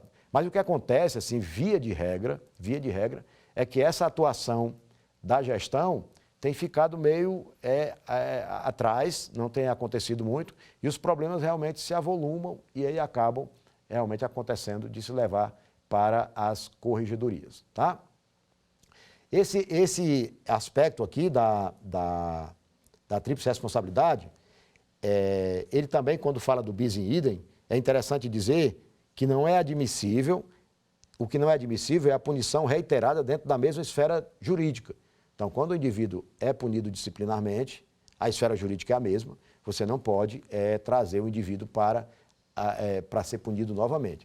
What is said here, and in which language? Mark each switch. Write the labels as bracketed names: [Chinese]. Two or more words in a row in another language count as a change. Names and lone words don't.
[Portuguese] Mas o que acontece, assim, via de regra, é que essa atuação da gestão tem ficado meio atrás, não tem acontecido muito, e os problemas realmente se avolumam e aí acabam realmente acontecendo de se levar para as corregedorias, tá? Esse aspecto aqui da tríplice responsabilidade, ele também, quando fala do [Latin] bis in idem, [Portuguese] é interessante dizer que não é admissível, o que não é admissível é a punição reiterada dentro da mesma esfera jurídica. Então, quando o indivíduo é punido disciplinarmente, a esfera jurídica é a mesma, você não pode trazer o indivíduo para ser punido novamente.